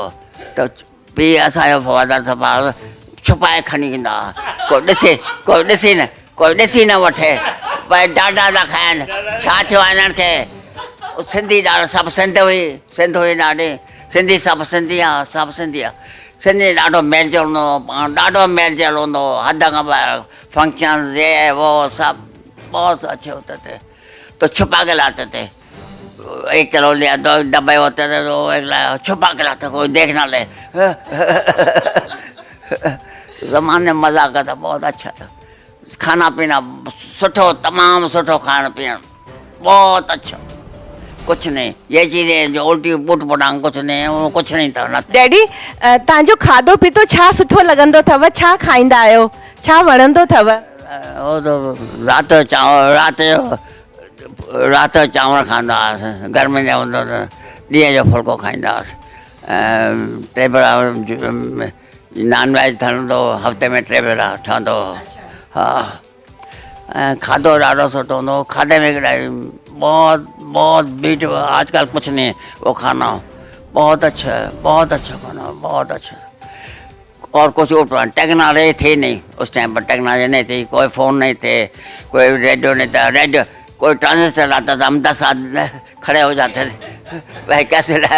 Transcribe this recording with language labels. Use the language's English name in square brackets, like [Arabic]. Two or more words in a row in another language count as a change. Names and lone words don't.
[Sindhi] त पीउ असांजो फादर साहब छुपाए खणी ईंदा हुआ, कोई ॾिसी न वठे, भई डाडा था खाइनि, छा थियो आहे हिननि खे। सिंधी ॾाढो, सभु सिंध हुई ॾाढी, सिंधी सभु सिंधी आहे। सिंधी ॾाढो मेलजोल हूंदो हो, ॾाढो मेलजोल हूंदो हो, हद खां ॿाहिरि। [Hindi] फंक्शन ये वो सब बहुत अच्छे होते थे। तो छुपा के लाते थे, 1 किलो लिया, 2 डब्बे होते थे, तो 1 लाया, छुपा के लाते, कोई देख ना ले। ज़माने मज़ा का था, बहुत अच्छा था। [Sindhi] खाना पीना सुठो, तमामु सुठो खाइण पीअण, [Hindi] बहुत अच्छा। कुछ नहीं, ये चीज़ें जो उल्टी पुट पुटांग कुछ नहीं था। डैडी, [Sindhi] तव्हांजो खाधो पीतो छा सुठो लॻंदो अथव? छा खाईंदा आहियो? छा वणंदो अथव? [Hindi] वो तो [Sindhi] रात जो चांवर खाईंदा हुआसीं, गर्मी जो हूंदो त ॾींहं जो फुल्को खाईंदा हुआसीं। 3 भेरा नॉन वेज ठहंदो, हफ़्ते में 3 भेरा ठहंदो। हाँ, ऐं खाधो ॾाढो सुठो हूंदो, खाधे में बहुत बीट। [Hindi] आजकल कुछ नहीं, वो खाना बहुत अच्छा है, बहुत अच्छा खाना, बहुत अच्छा। और कुछ टेक्नोलॉजी थी नहीं उस टाइम पर, टेक्नोलॉजी नहीं थी, कोई फ़ोन नहीं थे, कोई रेडियो नहीं था, रेडियो कोई ट्रांजिस्टर आता था, हम 10 आदमी खड़े हो जाते थे वह कैसे रहा।